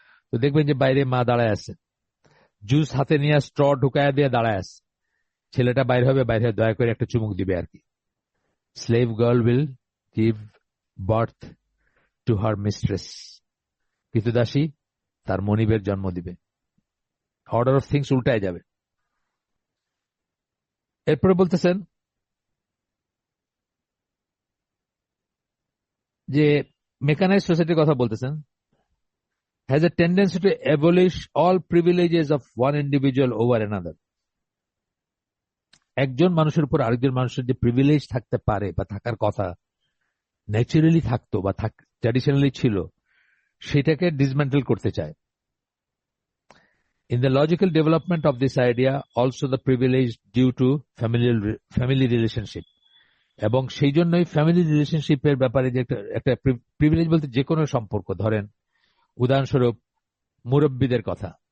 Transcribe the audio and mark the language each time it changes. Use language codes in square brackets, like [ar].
[bn] তো দেখবেন যে বাইরে মা দাঁড়ায় আছে, জুস হাতে নিয়ে স্ট্র ঢুকায় দিয়ে দাঁড়ায় আছে, ছেলেটা বাইরে হবে, বাইরে হয়ে দয়া করে একটা চুমুক দিবে আর কি। [en] slave girl will give birth to her mistress, [bn] কৃতদাসী তার মনিবের জন্ম দিবে। [en] order of things [bn] উল্টায় যাবে। এরপরে বলতেছেন যে মেকানাইজ সোসাইটির কথা বলতেছেন, [en] has a tendency to abolish all privileges of one individual over another. [bn] একজন মানুষের উপর আরেকজন মানুষের যে প্রিভিলেজ থাকতে পারে বা থাকার কথা, ন্যাচারালি থাকতো বা ট্র্যাডিশনালি ছিল, সেটাকে ডিসমেন্টেল করতে চায়। [en] In the logical development of this idea, also the privilege due to family relationship, [bn] এবং সেই জন্যই ফ্যামিলি রিলেশনশিপের ব্যাপারে যে একটা প্রিভিলেজ বলতে যে কোনো সম্পর্ক, ধরেন উদাহরণস্বরূপ মুরব্বীদের কথা।